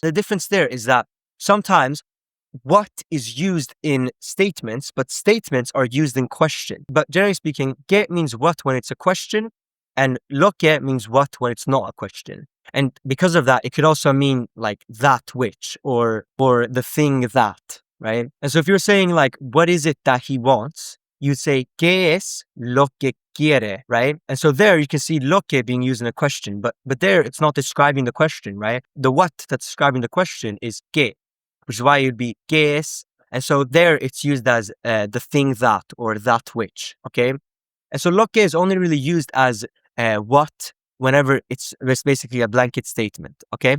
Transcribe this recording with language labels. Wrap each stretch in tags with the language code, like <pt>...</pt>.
<en>The difference there is that sometimes what is used in statements, but statements are used in question. But generally speaking, que means what when it's a question, and lo que means what when it's not a question. And because of that, it could also mean like that which, or the thing that, right? And so if you're saying like, what is it that he wants? You'd say,</en> <es>¿qué es lo que quiere,</es> <en>right? And so there you can see lo que being used in a question, but there it's not describing the question, right? The what that's describing the question is que, which is why it would be</en> <es>¿qué es?</es> <en>And so there it's used as the thing that, or that which, okay? And so lo que is only really used as what whenever it's basically a blanket statement, okay?</en>